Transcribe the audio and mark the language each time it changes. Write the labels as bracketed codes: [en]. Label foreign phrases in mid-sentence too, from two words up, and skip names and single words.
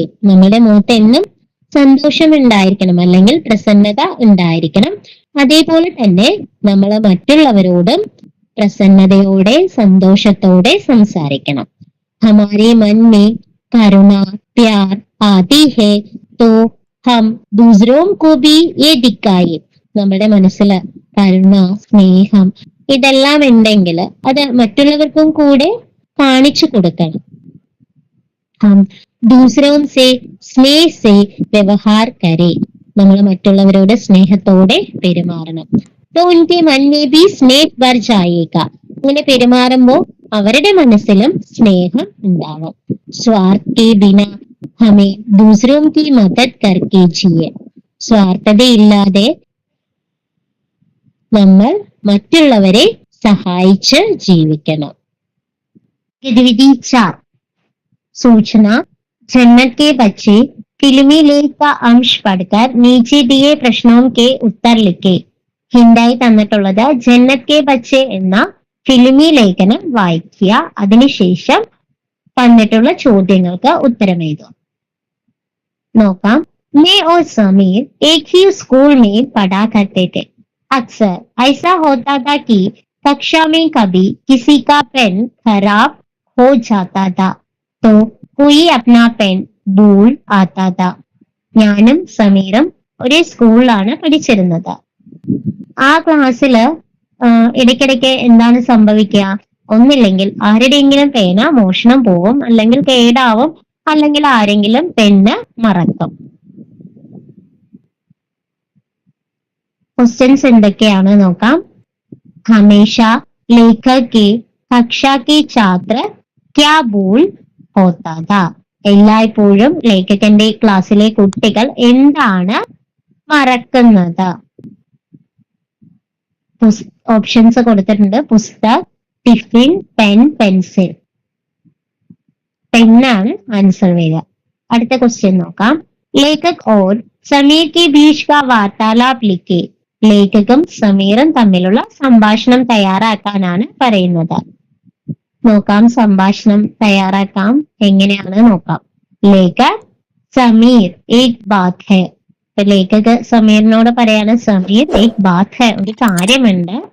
[ml] നമ്മുടെ മുഖത്ത് എന്നും സന്തോഷം ഉണ്ടായിരിക്കണം, അല്ലെങ്കിൽ പ്രസന്നത ഉണ്ടായിരിക്കണം. അതേപോലെ തന്നെ നമ്മൾ മറ്റുള്ളവരോടും പ്രസന്നതയോടെ സന്തോഷത്തോടെ സംസാരിക്കണം. [hi] हमारे मन में करुणा प्यार आती है तो हम दूसरों को भी ये दिखाए. [ml] നമ്മുടെ മനസ്സിൽ കരുണ, സ്നേഹം ഇതെല്ലാം ഉണ്ടെങ്കിൽ അത് മറ്റുള്ളവർക്കും കൂടെ കാണിച്ചു കൊടുക്കണം. [hi] हम दूसरों से स्नेह से व्यवहार करें. [ml] നമ്മൾ മറ്റുള്ളവരോട് സ്നേഹത്തോടെ പെരുമാറണം. [hi] तो उनके मन में भी स्नेह भर जाएगा. [ml] ഇങ്ങനെ പെരുമാറുമ്പോൾ അവരുടെ മനസ്സിലും സ്നേഹം ഉണ്ടാവും. [hi] സ്വാർത്ഥ के बिना हमें दूसरों की मदद करके जिए. [ml] സ്വാർത്ഥതയില്ലാതെ നമ്മൾ മറ്റുള്ളവരെ സഹായിച്ച് ജീവിക്കണം. [hi] ഗതിവിധി 4 सूचना जन्नत के बच्चे फिल्मी लेख का अंश पढ़कर नीचे दिए प्रश्नों के उत्तर लिखे. [ml] ഹിന്റായി തന്നിട്ടുള്ളത് ജന്നത്ത് കെ ബച്ചെ എന്ന ഫിലിമി ലേഖനം വായിക്കുക. അതിനുശേഷം തന്നിട്ടുള്ള ചോദ്യങ്ങൾക്ക് ഉത്തരം എഴുതുക. നോക്കാം. [hi] मैं और समीर एक ही स्कूल में पढ़ा करते थे. अक्सर ऐसा होता था कि कक्षा में कभी किसी का पेन खराब हो जाता था तो कोई अपना पेन भूल आता था. [ml] ഞാനും സമീറും ഒരേ സ്കൂളിലാണ് പഠിച്ചിരുന്നത്. ആ ക്ലാസ്സില് ഇടയ്ക്കിടയ്ക്ക് എന്താണ് സംഭവിക്കുക? ഒന്നില്ലെങ്കിൽ ആരുടെയെങ്കിലും പേന മോഷണം പോവും, അല്ലെങ്കിൽ കേടാവും, അല്ലെങ്കിൽ ആരെങ്കിലും പെണ്ണ് മറക്കും. ക്വസ്റ്റ്യൻസ് എന്തൊക്കെയാണ് നോക്കാം. [hi] ഹമേഷ लेखक के कक्षा के छात्र क्या बोल होता था? [ml] എല്ലായ്പ്പോഴും ലേഖകന്റെ ക്ലാസ്സിലെ കുട്ടികൾ എന്താണ് മറക്കുന്നത്? ഓപ്ഷൻസ് കൊടുത്തിട്ടുണ്ട്. പുസ്തക്, ടിഫിൻ, പെൻ, പെൻസിൽ. പെന്നാണ് ആൻസർ വരിക. അടുത്ത ക്വസ്റ്റ്യൻ നോക്കാം. [hi] लेखक और समीर के बीच का वार्तालाप लिखे. [ml] ലേഖകം സമീറും തമ്മിലുള്ള സംഭാഷണം തയ്യാറാക്കാനാണ് പറയുന്നത്. നോക്കാം സംഭാഷണം തയ്യാറാക്കാം എങ്ങനെയാണ് നോക്കാം. [hi] लेखक समीर एक बात है. [ml] ലേഖക് സമീറിനോട് പറയാണ് സമീർ [hi] एक बात है, [ml] ഒരു കാര്യമുണ്ട്.